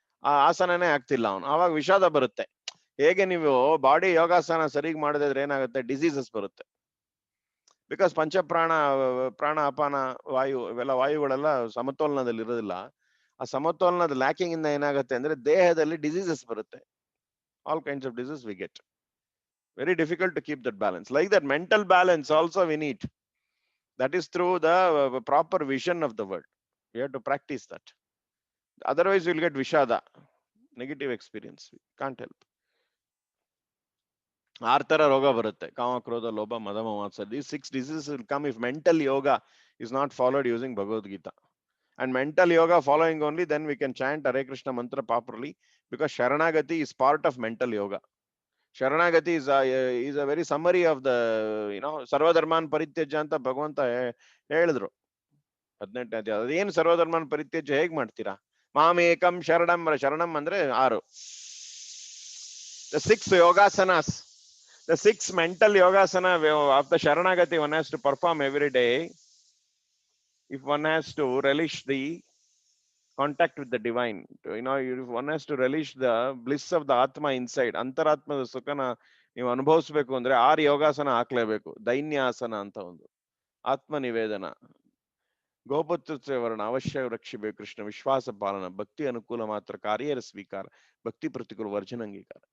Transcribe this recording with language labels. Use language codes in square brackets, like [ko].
[kn] ಆ ಆಸನನೇ ಆಗ್ತಿಲ್ಲ ಅವನು. ಆವಾಗ ವಿಷಾದ ಬರುತ್ತೆ. ಹೇಗೆ ನೀವು ಬಾಡಿ ಯೋಗಾಸನ ಸರಿಗ್ ಮಾಡದಿದ್ರೆ ಏನಾಗುತ್ತೆ? ಡಿಸೀಸಸ್ ಬರುತ್ತೆ. ಬಿಕಾಸ್ ಪ್ರಾಣ, ಅಪಾನ, ವಾಯು, ಇವೆಲ್ಲ ವಾಯುಗಳೆಲ್ಲ ಸಮತೋಲನದಲ್ಲಿ ಇರೋದಿಲ್ಲ. ಆ ಸಮತೋಲನದ ಲ್ಯಾಕಿಂಗ್ ಇಂದ ಏನಾಗುತ್ತೆ ಅಂದ್ರೆ ದೇಹದಲ್ಲಿ ಡಿಸೀಸಸ್ ಬರುತ್ತೆ. [en] All kinds of disease we get. Very difficult to keep that balance. Like that mental balance also we need. That is through the proper vision of the world. We have to practice that. Otherwise we'll get vishada, negative experience. We can't help. [kn] 6 ತರ ರೋಗ ಬರುತ್ತೆ: ಕಾಮ, ಕ್ರೋಧ, ಲೋಭ, ಮದ, ಮತ್ಸರ. [en] These 6 diseases will come if mental yoga is not followed using Bhagavad Gita. And mental yoga following only, then we can chant Hare Krishna mantra properly, because Sharanagati is part of mental yoga. Sharanagati is a very summary of the, [kn] ಸರ್ವಧರ್ಮಾನ್ ಪರಿತ್ಯಜ್ಯ ಅಂತ ಭಗವಂತ ಹೇಳಿದ್ರು 18ನೇ ಅಧ್ಯಾಯ. ಅದೇನು ಸರ್ವಧರ್ಮಾನ್ ಪರಿತ್ಯಜ್ಯ ಹೇಗ್ ಮಾಡ್ತೀರಾ? ಮಾಮೇಕಂ ಶರಣಂ ಅಂದ್ರೆ 6. [en] The 6 yogasanas, the 6 mental yogasana of the Sharanagati one has to perform every day if one has to relish the contact with the divine. If one has to relish the bliss of the atma inside, [kn] ಅಂತರಾತ್ಮದ ಸುಖನ ನೀವು ಅನುಭವಿಸ್ಬೇಕು ಅಂದ್ರೆ 6 ಯೋಗಾಸನ ಹಾಕ್ಲೇಬೇಕು. ದೈನ್ಯಾಸನ ಅಂತ ಒಂದು, ಆತ್ಮ ನಿವೇದನ, ಗೋಪುತ್ರ ವರ್ಣ ಅವಶ್ಯ ರಕ್ಷಿಬೇಕು ಕೃಷ್ಣ, ವಿಶ್ವಾಸ ಪಾಲನ, ಭಕ್ತಿ ಅನುಕೂಲ ಮಾತ್ರ, ಕಾರ್ಯರ ಸ್ವೀಕಾರ, ಭಕ್ತಿ ಪ್ರತಿಕೂಲ ವರ್ಜನ ಅಂಗೀಕಾರ.